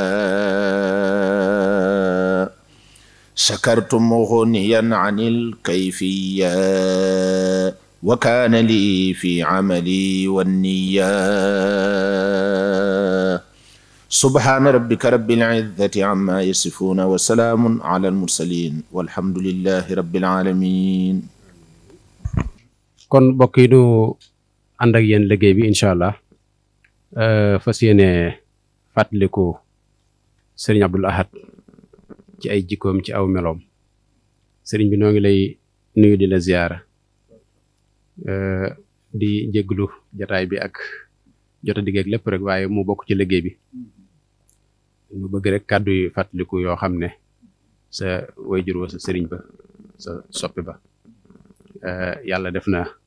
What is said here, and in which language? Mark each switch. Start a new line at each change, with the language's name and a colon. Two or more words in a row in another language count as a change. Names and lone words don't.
Arabic: شكرت مغنيا عن الكيفية وكان لي في عملي والنية سبحان ربك رب العزة عما يصفون وسلام على المرسلين والحمد لله رب العالمين.
Wolof: kon mbokk yi nu ànd ak yéen liggéey bi
Arabic: إن شاء الله
Wolof: fas yéene fàttaliku Serigne Abdoul Ahad ci ay jikkoom ci aw meloom. sëriñ bi noo ngi lay nuyu di la ziyaara di jégglu jataay bi ak jota digg ak lépp rek waaye mu bokk ci liggéey bi ñu bëgg rek kàddu yi fàttaliku yoo xam ne sa wayjur wa sa sëriñ ba sa soppi ba yàlla def na